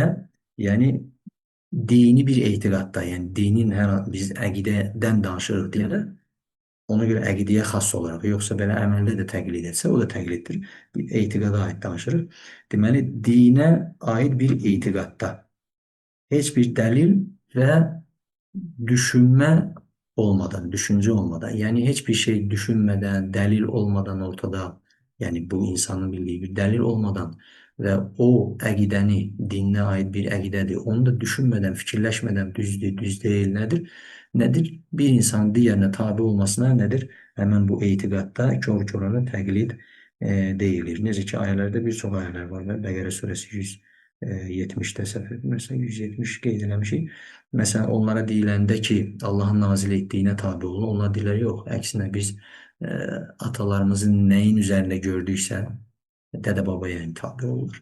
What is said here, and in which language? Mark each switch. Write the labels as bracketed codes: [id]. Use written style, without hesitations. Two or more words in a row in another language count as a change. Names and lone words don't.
[az] Yəni, dini bir etiqadda, yəni dinin biz əqidədən danışırıq deyəndə, ona görə əqidəyə xas olaraq, yoxsa belə əməldə də təqlid etsə, o da təqliddir. Bir etiqada aid danışırıq. Deməli, dinə aid bir etiqadda heç bir dəlil və düşünmə olmadan, [tr] düşünce olmadan, yani hiçbir şey düşünmeden, delil olmadan ortada, yani bu insanın bildiği bir delil olmadan ve o əqidəni, dinine ait bir əqidədir, onu da düşünmeden, fikirləşmədən düz değil nedir? Nedir? Bir insan diğerine tabi olmasına nedir? [az] Hemen bu etiqadda kör-körənə təqlid deyilir. Necə ki, ayələrdə bir çox ayələr var. Bəqərə surəsi 170'də səhv etmirəmsə 170 qeyd eləmişik. Mesela onlara deyiləndə ki, Allahın nazil etdiyinə tabi olun, onlar deyirlər, yox, əksinə biz atalarımızın nəyin üzərində gördüksə, dədə babaya tabi olurlar.